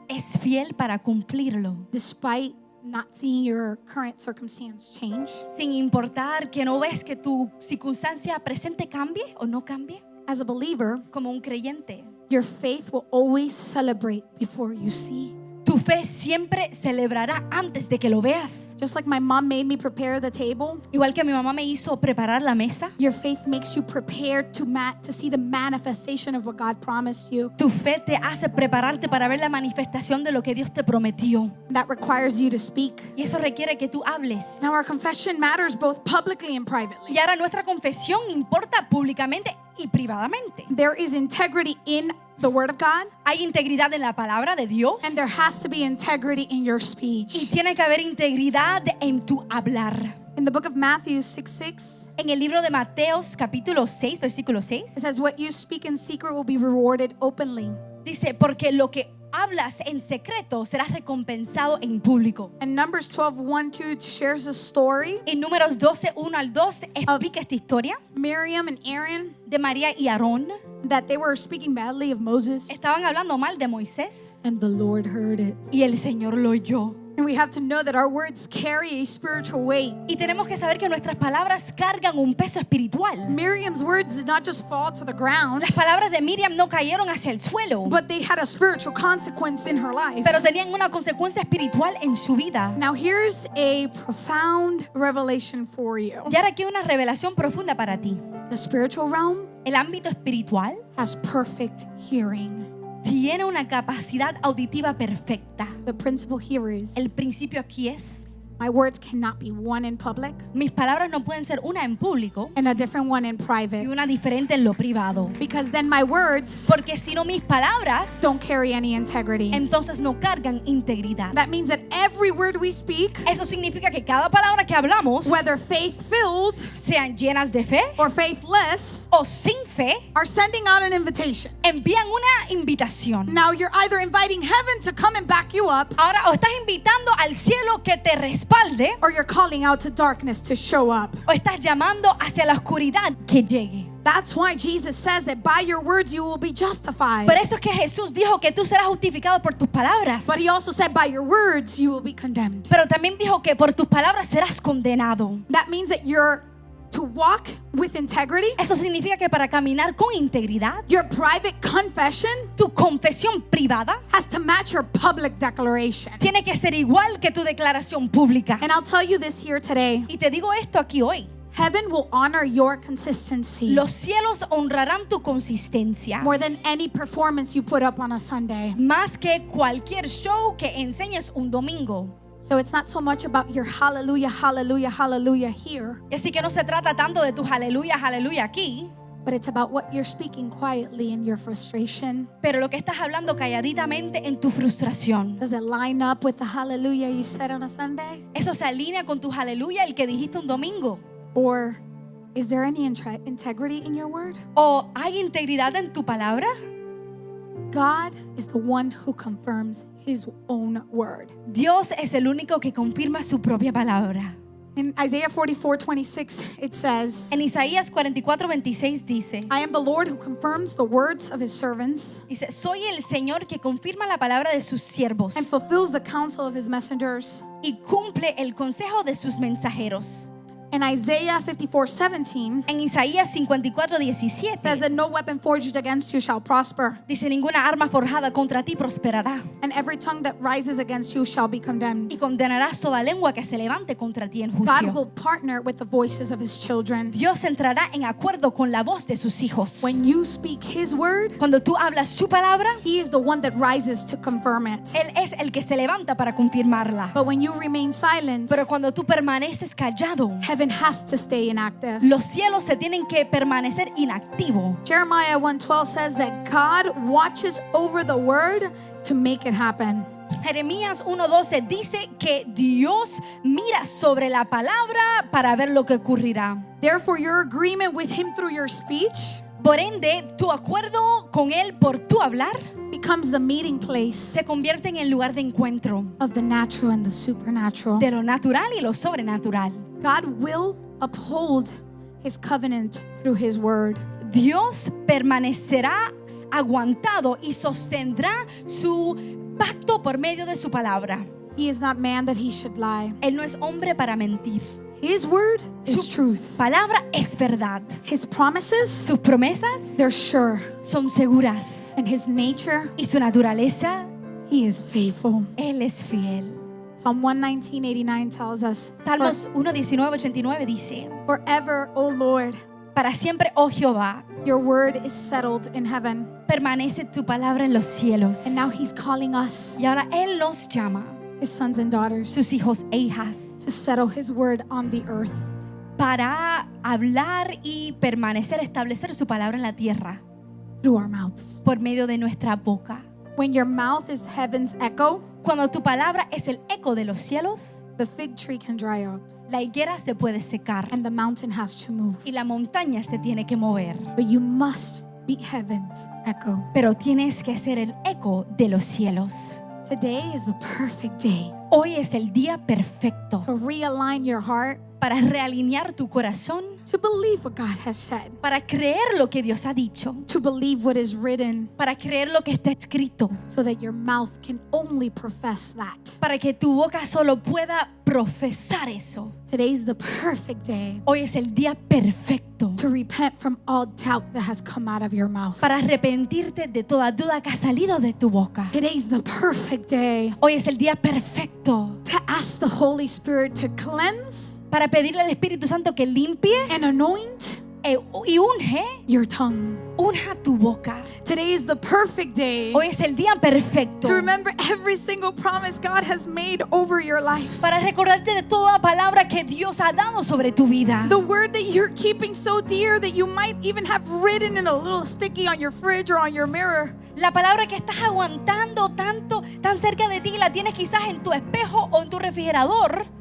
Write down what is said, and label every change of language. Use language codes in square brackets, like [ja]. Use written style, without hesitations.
[es] es fiel para cumplirlo? [en] despite not seeing your current circumstance change? [es] Sin importar que no ves que tu circunstancia presente cambie o no cambie. [en] As a believer, [es] Como un creyente, [en] your faith will always celebrate before you see. [es] tu fe siempre celebrará antes de que lo veas. [en] Just like my mom made me prepare the table, [es] Igual que mi mamá me hizo preparar la mesa, [en] your faith makes you prepared to see the manifestation of what God promised you. [es] tu fe te hace prepararte para ver la manifestación de lo que Dios te prometió. [en] That requires you to speak. [es] Y eso requiere que tú hables. [en] Now our confession matters both publicly and privately. [es] Y ahora nuestra confesión importa públicamente y privadamente. [en] There is integrity in the Word of God, [es] Hay integridad en la palabra de Dios [en] and there has to be integrity in your [es] y [en] speech. [es] tiene que haber integridad en tu hablar. [en] In the book of Matthew 6:6, [es] En el libro de Mateos capítulo 6, versículo 6, [en] it says, "What you speak in secret will be rewarded openly." [es] dice, porque lo que hablas en secreto será recompensado en público. [en] And Numbers 12:1-2 shares a story. [es] En Números 12, 1 al 2 explica esta historia [en] Miriam and Aaron, [es] de María y Aarón. [en] that they were speaking badly of Moses, [es] Estaban hablando mal de Moisés [en] and the Lord heard it. [es] y el Señor lo oyó. [en] And we have to know that our words carry a spiritual weight. [es] Y tenemos que saber que nuestras palabras cargan un peso espiritual. [en] Miriam's words did not just fall to the ground, [es] Las palabras de Miriam no cayeron hacia el suelo, [en] but they had a spiritual consequence in her life. [es] pero tenían una consecuencia espiritual en su vida. [en] Now here's a profound revelation for you. [es] Y ahora aquí una revelación profunda para ti. [en] The spiritual realm [es] El ámbito espiritual [en] has perfect hearing. [es] tiene una capacidad auditiva perfecta. [en] The principle here is [es] El principio aquí es, [en] my words cannot be one in public [es] mis palabras no pueden ser una en público [en] and a different one in [es] y [en] private, [es] una diferente en lo privado. [en] because then my words [es] Porque si no, mis palabras [en] don't carry any integrity. [es] entonces no cargan integridad. [en] That means that every word we speak, [es] Eso significa que cada palabra que hablamos, [en] whether faith-filled [es] sean llenas de fe [en] or faithless, [es] o sin fe, [en] are sending out an invitation. [es] envían una invitación. [en] Now you're either inviting heaven to come and back you up, [es] Ahora, o estás invitando al cielo que te respalde, [en] or you're calling out to darkness to show up. [es] o estás llamando hacia la oscuridad que llegue. [en] That's why Jesus says that by your words you will be justified. [es] Por eso es que Jesús dijo que tú serás justificado por tus palabras. [en] But he also said by your words you will be condemned. [es] Pero también dijo que por tus palabras serás condenado. [en] That means that you're to walk with integrity. [es] Eso significa que para caminar con integridad, [en] Your private confession [es] tu confesión privada [en] has to match your public declaration. [es] tiene que ser igual que tu declaración pública. [en] And I'll tell you this here today. [es] Y te digo esto aquí hoy. [en] Heaven will honor your consistency [es] Los cielos honrarán tu consistencia [en] more than any performance you put up on a Sunday. [es] más que cualquier show que enseñes un domingo. [en] So it's not so much about your hallelujah, hallelujah, hallelujah here, [es] Y así que no se trata tanto de tus aleluya, aleluya aquí, [en] but it's about what you're speaking quietly in your frustration. [es] pero lo que estás hablando calladitamente en tu frustración. [en] Does it line up with the hallelujah you said on a Sunday? [es] Eso se alinea con tus aleluya, el que dijiste un domingo. [en] Or is there any integrity in your word? [es] ¿O hay integridad en tu palabra? [en] God is the one who confirms his own word. [es] Dios es el único que confirma su propia palabra. [en] In Isaiah 44:26, it says, [es] En Isaías 44:26 dice, [en] I am the Lord who confirms the words of his servants [es] soy el Señor que confirma la palabra de sus siervos [en] and fulfills the counsel of his messengers. [es] y cumple el consejo de sus mensajeros. [en] In Isaiah 54:17, [es] En Isaías 54:17 [en] says that no weapon forged against you shall prosper, [es] dice, ninguna arma forjada contra ti prosperará [en] and every tongue that rises against you shall be condemned. [es] y condenarás toda lengua que se levante contra ti en [en] God [es] juicio. [en] will partner with the voices of his children. [es] Dios entrará en acuerdo con la voz de sus hijos. [en] When you speak his word, [es] Cuando tú hablas su palabra, [en] he is the one that rises to confirm it. [es] Él es el que se levanta para confirmarla. [en] But when you remain silent, [es] Pero cuando tú permaneces callado, [en] heaven Heaven has to stay inactive. [es] Los cielos se tienen que permanecer inactivos. [en] Jeremiah 1:12 says that God watches over the word to make it happen. [es] Jeremías 1:12 dice que Dios mira sobre la palabra para ver lo que ocurrirá. [en] Therefore, your agreement with him through your speech [es] Por ende, tu acuerdo con Él por tu hablar [en] becomes the meeting place [es] se convierte en el lugar de encuentro [en] of the natural and the supernatural. [es] de lo natural y lo sobrenatural. [en] God will uphold his covenant through his word. [es] Dios permanecerá aguantado y sostendrá su pacto por medio de su palabra. [en] He is not man that he should lie. [es] Él no es hombre para mentir. [en] His word is [es] Su [en] truth. [es] palabra es verdad. [en] His promises, [es] Sus promesas [en] they're sure. [es] son seguras. [en] And his nature, [es] Y su naturaleza, [en] he is faithful. [es] Él es fiel. [en] Psalm 119:89 tells us, [es] Salmos 1:19-89 dice: [en] forever, O Lord, [es] Para siempre, oh Jehová, [en] your word is settled in heaven. [es] permanece tu palabra en los cielos. [en] And now he's calling us, [es] Y ahora Él nos llama, [en] his sons and daughters, [es] sus hijos e hijas, [en] to settle his word on the earth [es] para hablar y permanecer, establecer su palabra en la tierra [en] through our mouths. [es] por medio de nuestra boca. [en] When your mouth is heaven's echo, [es] Cuando tu palabra es el eco de los cielos, [en] the fig tree can dry up [es] la higuera se puede secar [en] and the mountain has to move. [es] y la montaña se tiene que mover. [en] But you must be heaven's echo. [es] Pero tienes que ser el eco de los cielos. [en] Today is the perfect day [es] Hoy es el día perfecto [en] to realign your heart, [es] para realinear tu corazón, [en] to believe what God has said, [es] para creer lo que Dios ha dicho, [en] to believe what is written, [es] para creer lo que está escrito, [en] so that your mouth can only profess that. [es] para que tu boca solo pueda profesar eso. [en] Today's the perfect day [es] Hoy es el día perfecto [en] to repent from all doubt that has come out of your mouth. [es] para arrepentirte de toda duda que ha salido de tu boca. [en] Today's the perfect day [es] Hoy es el día perfecto [en] to ask the Holy Spirit to cleanse [es] para pedirle al Espíritu Santo que limpie [en] and anoint [es] y unge, [en] your tongue. [es] unja tu boca. [en] Today is the perfect day [es] Hoy es el día perfecto [en] to remember every single promise God has made over your life. [es] para recordarte de toda palabra que Dios ha dado sobre tu vida. [en] The word that you're keeping so dear that you might even have written in a little sticky on your fridge or on your mirror. [es] La palabra que estás aguantando tanto, tan cerca de ti, la tienes quizás en tu espejo o en tu refrigerador.